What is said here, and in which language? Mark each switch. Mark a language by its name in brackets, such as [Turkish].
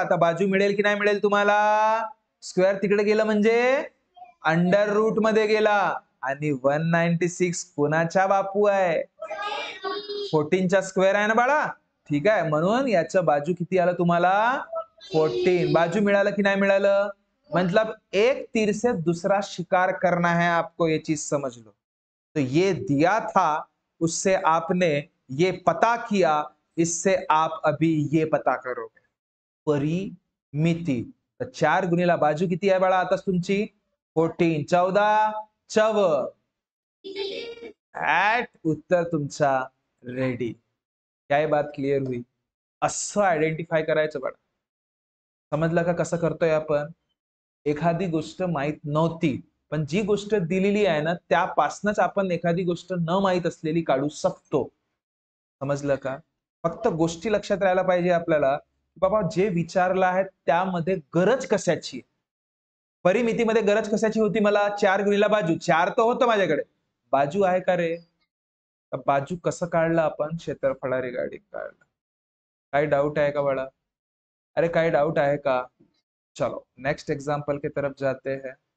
[Marathi] आता बाजू मिळेल की नाही मिळेल तुम्हाला, स्क्वेअर तिकडे गेलं म्हणजे अंडर रूट मध्ये गेला. आणि 196 कोणाच्या बापू आहे? 14चा स्क्वेअर आहे ना बाळा. ठीक आहे, म्हणून याचं बाजू किती आलं तुम्हाला? 14. बाजू मिळालं की नाही मिळालं? [Hindi] मतलब एक तीर से दूसरा शिकार करना है आपको, ये चीज समझ लो. तो ये दिया था, उससे आपने ये पता किया, इससे आप अभी ये पता करोगे. [Marathi] परिमिती. तर 4 गुणिला बाजू किती आहे बाळा आता तुमची? 14. 14 चव. उत्तर तुमचा रेडी. काय बात क्लिअर हुई? असं आयडेंटिफाय करायचं बाळा. समजलं का कसं करतोय आपण? एखादी गोष्ट माहित नव्हती, पण जी गोष्ट दिलेली आहे ना त्यापासूनच आपण एखादी गोष्ट न माहित असलेली काढू शकतो. समजलं का? फक्त गोष्टी लक्षात राहायला पाहिजे आपल्याला, बाबा जे विचारलं आहे त्यामध्ये गरज कशाची? परिमितीमध्ये गरज कशाची होती मला? 4 गुणिला बाजू. 4 तर होतं माझ्याकडे. बाजू आहे का रे? बाजू कसं काढलं आपण? क्षेत्रफळा रिगार्डिंग काढलं. काही डाउट आहे का बाळा? अरे काही डाउट आहे का? [Hindi] चलो नेक्स्ट एग्जांपल की तरफ जाते हैं.